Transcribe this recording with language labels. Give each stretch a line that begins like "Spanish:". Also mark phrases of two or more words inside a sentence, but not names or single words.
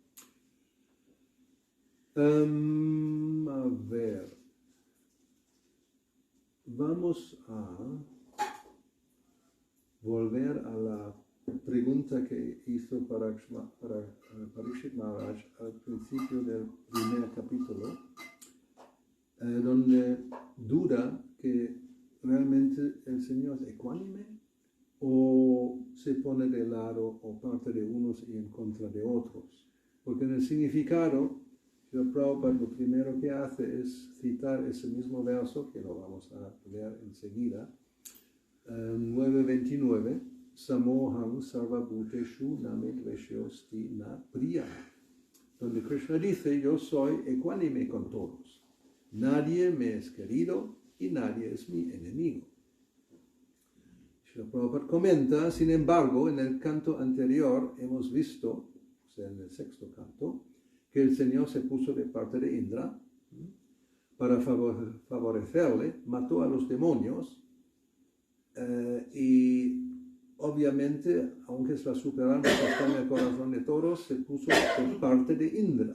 Spanish: A ver, vamos a volver a la pregunta que hizo Parikshit Maharaj al principio del primer capítulo, donde duda que realmente el Señor es ecuánime o se pone de lado o parte de unos y en contra de otros. Porque en el significado, el Prabhupada lo primero que hace es citar ese mismo verso, que lo vamos a leer enseguida, 9.29,
Sanskrit: समोऽहं सर्वभूतेषु न मे द्वेष्योऽस्ति न प्रिय,
Spanish: donde Krishna dice, yo soy ecuánime con todos, nadie me es querido y nadie es mi enemigo. Srila Prabhupada comenta, sin embargo, en el canto anterior hemos visto, o sea, en el sexto canto, que el Señor se puso de parte de Indra para favorecerle, mató a los demonios y obviamente, aunque es la superalma que está en el corazón de todos, se puso de parte de Indra.